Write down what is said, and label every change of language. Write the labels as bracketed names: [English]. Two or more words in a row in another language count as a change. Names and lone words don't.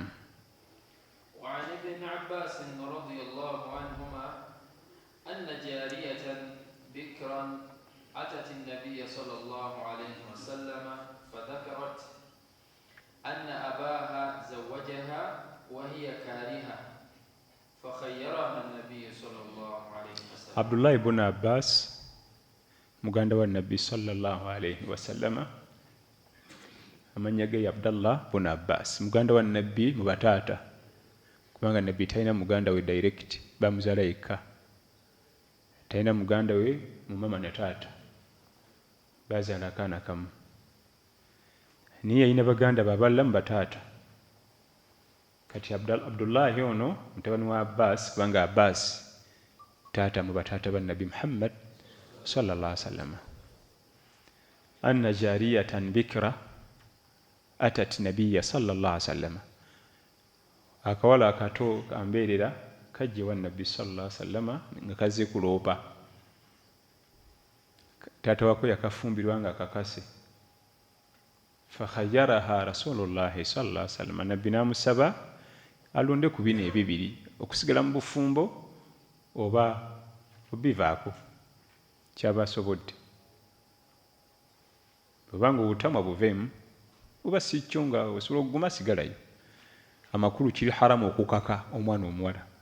[Arabic] وعن ابن عباس رضي الله عنهما أن جارية بكرا أتت النبي صلى الله عليه وسلم فذكرت أن أباها زوجها وهي كارهة فخيرها النبي صلى الله عليه وسلم. عبد الله بن عباس [Ganda] muganda [Arabic] والنبي صلى الله عليه وسلم [Ganda] amanya ge Abdullah bun Abbas, muganda wa Nabbi mu bataata, kubanga Nabbi talina muganda we direct, bamuzaala yekka. Talina muganda we mu mama ne taata, bazaala akaana kamu. Niye yalina baganda baballa mu bataata. Kati Abdullahi ono mutabani wa Abbas, kubanga Abbas taata mu bataata ba Nabbi Muhammad [Arabic] صلى الله عليه وسلم. أن جارية بكرا أتت النبي صلى الله عليه وسلم. [Ganda] Akawala akato kambeerera kajje wa Nabbi [Arabic] صلى الله عليه وسلم [Ganda] nga kazze kuloopa. Taata wako yakafumbirwa nga kakase. [Arabic] فخيرها رسول الله صلى الله عليه وسلم. [Ganda] Nabbi namusaba alonde ku bino ebibiri, okusigala mu bufumbo oba obivaako, kyaba asobodde. Bwebanga obutamwa buveemu oba si kyo nga osobola okuguma sigalayo. Amakulu kiri haramu okukaka omwana omuwala.